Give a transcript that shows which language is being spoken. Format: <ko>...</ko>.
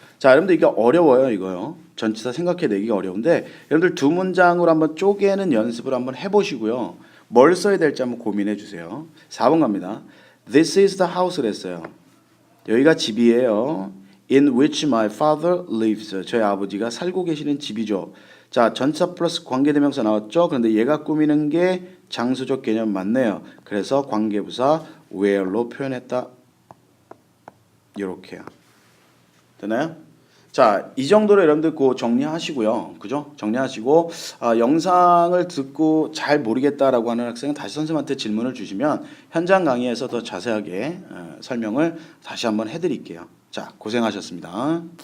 <ko>자, 여러분들 이게 어려워요, 이거요. 전치사 생각해내기가 어려운데 여러분들 두 문장으로 한번 쪼개는 연습을 한번 해보시고요. 뭘 써야 될지 한번 고민해 주세요. 4번 갑니다.</ko> <en>This is the house를 했어요.</en> <ko>여기가 집이에요.</ko> <en>In which my father lives.</en> <ko>저희 아버지가 살고 계시는 집이죠. 자, 전치사 플러스 관계대명사 나왔죠? 그런데 얘가 꾸미는 게 장소적 개념 맞네요. 그래서 관계부사 where로 표현했다. 이렇게요. 되나요? 자, 이 정도로 여러분들 그 정리하시고요. 그죠? 정리하시고 영상을 듣고 잘 모르겠다라고 하는 학생은 다시 선생님한테 질문을 주시면 현장 강의에서 더 자세하게 설명을 다시 한번 해드릴게요. 자, 고생하셨습니다.</ko>